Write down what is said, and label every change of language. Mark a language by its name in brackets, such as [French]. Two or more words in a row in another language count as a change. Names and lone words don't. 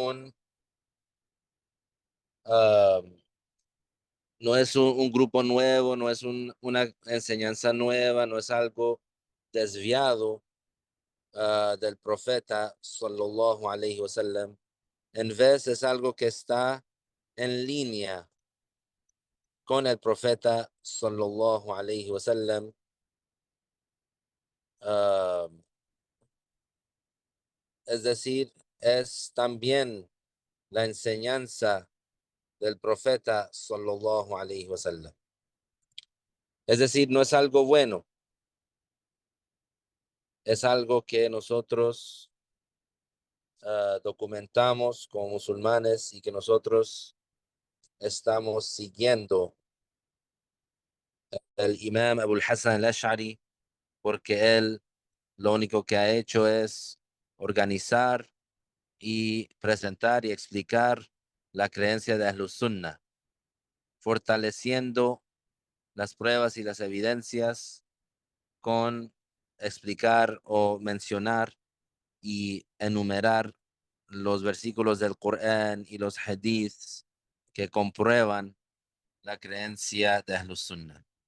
[Spanish] um, no es un grupo nuevo, no es una enseñanza nueva, no es algo desviado del profeta [Arabic] صلى الله عليه وسلم. [Spanish] En vez es algo que está en línea con el profeta [Arabic] صلى الله عليه وسلم. [Spanish] Uh, es decir, es también la enseñanza del profeta [Arabic] صلى الله عليه وسلم. [Spanish] Es decir, no es algo bueno, es algo que nosotros documentamos como musulmanes y que nosotros estamos siguiendo el imam Abul Hasan al-Ash'ari porque él lo único que ha hecho es organizar y presentar y explicar la creencia de [Arabic] أهل السنة, [Spanish] fortaleciendo las pruebas y las evidencias con explicar o mencionar y enumerar los versículos del Corán y los hadiths que comprueban la creencia de [Arabic] أهل السنة.